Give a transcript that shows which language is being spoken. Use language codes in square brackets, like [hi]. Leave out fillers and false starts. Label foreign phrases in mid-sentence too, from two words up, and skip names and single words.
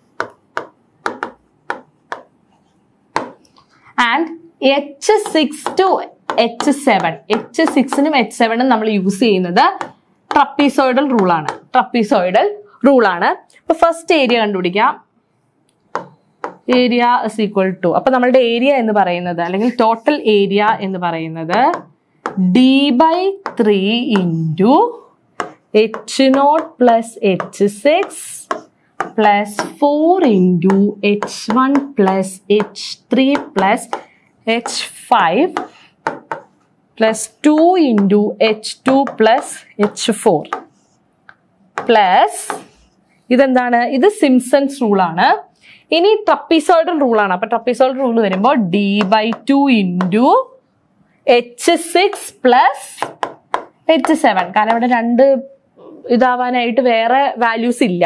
[en] ആൻഡ് h6 to h7 h6നും h7നും നമ്മൾ യൂസ് ചെയ്യുന്നത് trapezoidal rule. trapezoidal rule. അപ്പൊ first area കണ്ടുപിടിക്കാം. area is equal to, [ml] അപ്പൊ നമ്മളുടെ ഏരിയ എന്ന് പറയുന്നത് അല്ലെങ്കിൽ [en] total area [ml] എന്ന് പറയുന്നത് [en] d/3 into h0 plus h6 plus 4 into h1 plus h3 plus h5 plus 2 into h2 plus h4 plus ഇതെന്താണ്? ഇത് Simpson's rule. ഇനി trapezoidal rule. അപ്പൊ trapezoidal rule വരുമ്പോൾ d/2 into h6 plus h7. [ml] കാരണം ഇവിടെ 2 ഇതാവാനായിട്ട് വേറെ വാല്യൂസ് ഇല്ല.